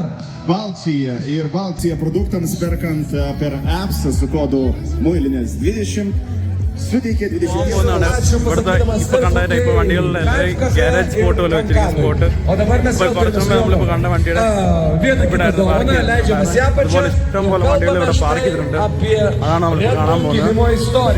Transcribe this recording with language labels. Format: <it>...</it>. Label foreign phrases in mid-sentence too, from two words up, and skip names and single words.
<lt>Baltija produktams perkant per apps su kodu muilinės 20 suteikia 20.</lt> <ml>ഇവിടുത്തെ ഇപ്പോൾ കണ്ട ടൈപ്പ് വണ്ടികളുടെ</ml> <en>garage spot</en> <ml>പോലെ വെച്ചിരിക്കുന്ന സ്പോട്ട്. ഇപ്പോൾ കുറച്ചു മുമ്പ് നമ്മളിപ്പോൾ കണ്ട വണ്ടിയുടെ ഇവിടെ അതുപോലെ ഇഷ്ടം പോലെ വണ്ടികൾ ഇവിടെ പാർക്ക് ചെയ്തിട്ടുണ്ട്. അതാണ് നമ്മൾ കാണാൻ പോകുന്നത്.</ml>